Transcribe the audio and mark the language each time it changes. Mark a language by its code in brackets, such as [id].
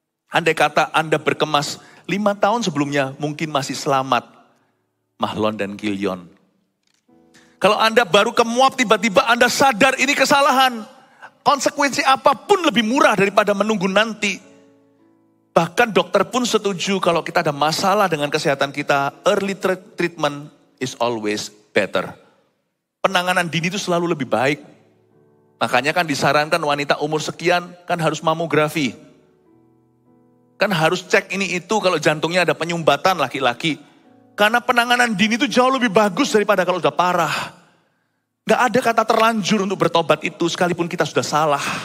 [id] Andai kata Anda berkemas 5 tahun sebelumnya mungkin masih selamat. Mahlon dan Kilyon. Kalau Anda baru ke Moab tiba-tiba Anda sadar ini kesalahan. Konsekuensi apapun lebih murah daripada menunggu nanti. Bahkan dokter pun setuju kalau kita ada masalah dengan kesehatan kita. [en] Early treatment is always better. [id] Penanganan dini itu selalu lebih baik. Makanya kan disarankan wanita umur sekian kan harus mamografi. Kan harus cek ini itu kalau jantungnya ada penyumbatan laki-laki. Karena penanganan dini itu jauh lebih bagus daripada kalau sudah parah. Gak ada kata terlanjur untuk bertobat itu sekalipun kita sudah salah.